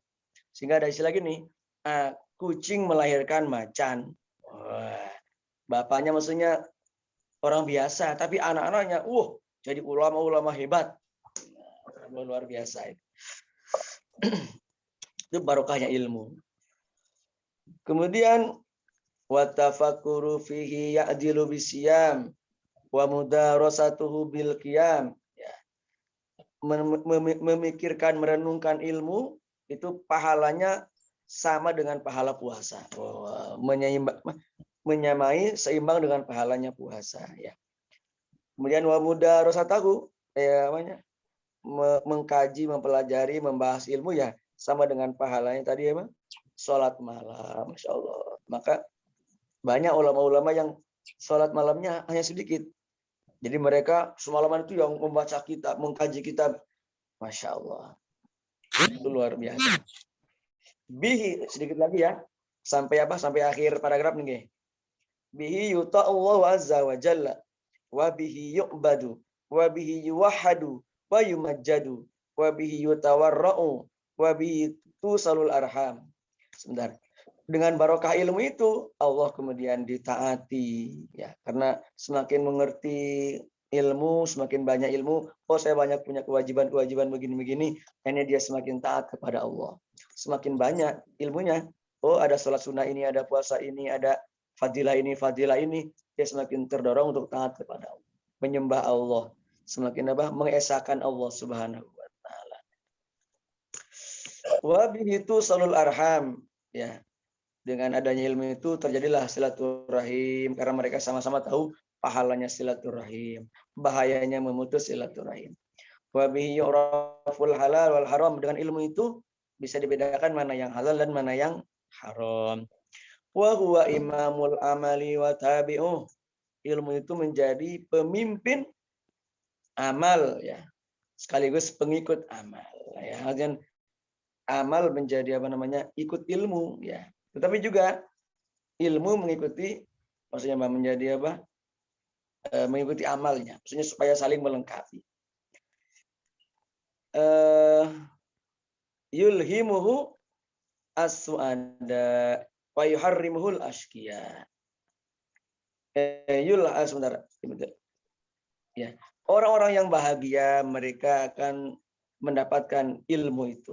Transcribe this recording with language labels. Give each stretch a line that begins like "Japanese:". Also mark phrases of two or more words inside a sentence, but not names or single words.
Indonesian: Sehingga ada istilah gini, kucing melahirkan macan. Wah, bapaknya maksudnya orang biasa, tapi anak-anaknya, jadi ulama-ulama hebat. Luar biasa itu. Itu barokahnya ilmu.
Arabic: Kemudian والتفكر فيه يعدل الصيام ومدارسته بالقيام.
Indonesian: Ya. Memikirkan, merenungkan ilmu itu pahalanya sama dengan pahala puasa. Menyamai seimbang dengan pahalanya puasa, ya. Kemudian
Arabic: ومدارسته
Indonesian: mengkaji, mempelajari, membahas ilmu ya sama dengan pahalanya tadi ya, sholat malam.
Arabic: ما شاء الله.
Indonesian: Maka banyak ulama-ulama yang sholat malamnya hanya sedikit. Jadi mereka semalaman itu yang membaca kitab, mengkaji kitab.
Arabic: ما شاء الله.
Indonesian: Itu luar biasa. Bihi, sedikit lagi ya. Sampai Sampai akhir paragraf nih.
Arabic: به يطاع الله عز وجل. وبه يعبد. وبه يوحد. ويمجد. وبه يتورع. وبه توصل الأرحام.
Indonesian: Sebentar. Dengan barokah ilmu itu Allah kemudian ditaati, ya, karena semakin mengerti ilmu, semakin banyak ilmu, saya banyak punya kewajiban begini-begini, akhirnya dia semakin taat kepada Allah. Semakin banyak ilmunya, ada sholat sunnah ini, ada puasa ini, ada fadilah ini, dia semakin terdorong untuk taat kepada Allah, menyembah Allah, semakin mengesahkan Allah
Arabic: سبحانه وتعالى. وبه توصل الأرحام, ya.
Indonesian: Dengan adanya ilmu itu terjadilah silaturahim, karena mereka sama-sama tahu pahalanya silaturahim, bahayanya memutus silaturahim.
Arabic: وبه يعرف الحلال والحرام,
Indonesian: dengan ilmu itu bisa dibedakan mana yang halal dan mana yang haram.
Arabic: وهو إمام العمل وتابعه,
Indonesian: ilmu itu menjadi pemimpin amal, ya, sekaligus pengikut amal, ya. Dan amal menjadi ikut ilmu, ya. Tetapi juga ilmu mengikuti, maksudnya menjadi mengikuti amalnya, maksudnya supaya saling melengkapi.
Arabic: يلهمه السعداء ويحرمه الأشقياء.
Indonesian: Sebentar. Ya. Orang-orang yang bahagia mereka akan mendapatkan ilmu itu.